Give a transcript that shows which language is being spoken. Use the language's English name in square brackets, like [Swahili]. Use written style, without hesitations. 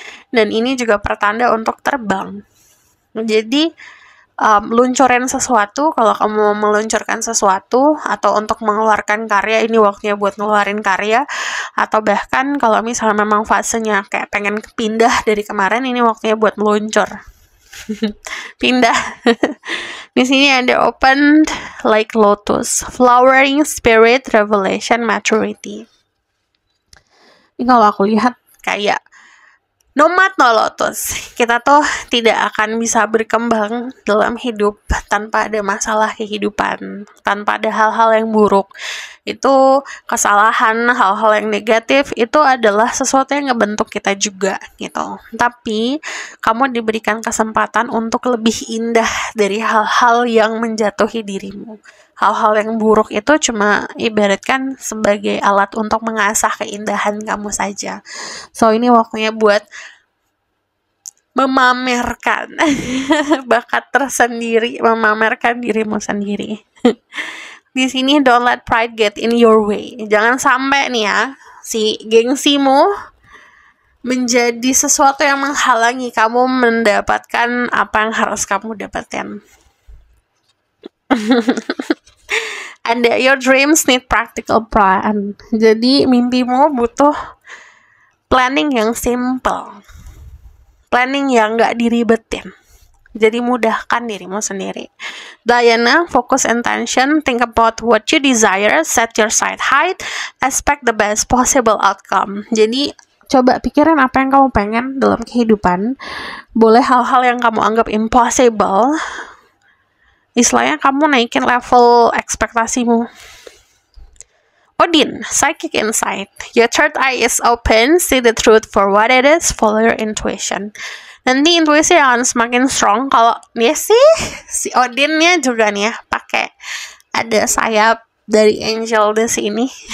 [Indonesian] Dan ini juga pertanda untuk terbang. Jadi, luncurin sesuatu, kalau kamu mau meluncurkan sesuatu, atau untuk mengeluarkan karya, ini waktunya buat ngeluarin karya, atau bahkan kalau misalnya memang fasenya kayak pengen pindah dari kemarin, ini waktunya buat meluncur. Pindah. Di sini ada [English] opened like lotus, flowering spirit, revelation, maturity. [Indonesian] Ini kalau aku lihat kayak nomad no lotus. Kita tuh tidak akan bisa berkembang dalam hidup tanpa ada masalah kehidupan, tanpa ada hal-hal yang buruk. Itu kesalahan, hal-hal yang negatif itu adalah sesuatu yang ngebentuk kita juga gitu. Tapi kamu diberikan kesempatan untuk lebih indah dari hal-hal yang menjatuhi dirimu. Hal-hal yang buruk itu cuma ibaratkan sebagai alat untuk mengasah keindahan kamu saja. So ini waktunya buat memamerkan bakat tersendiri, memamerkan dirimu sendiri. Di sini [English] don't let pride get in your way. [Indonesian] Jangan sampai nih ya, si gengsimu menjadi sesuatu yang menghalangi kamu mendapatkan apa yang harus kamu dapatkan. Ada [English] your dreams need practical plan. [Indonesian] Jadi mimpimu butuh planning yang simple. Planning yang nggak diribetin. Jadi mudahkan dirimu sendiri. [English] Diana, focus intention, think about what you desire, set your sight high, expect the best possible outcome. [Indonesian] Jadi coba pikirin apa yang kamu pengen dalam kehidupan. Boleh hal-hal yang kamu anggap impossible. Istilahnya kamu naikin level ekspektasimu. [English] Odin, psychic insight. Your third eye is open, see the truth for what it is, follow your intuition. [Indonesian] Nanti intuisi akan semakin strong. Kalau dia sih, si Odinnya juga nih ya, pakai ada sayap dari angel di sini.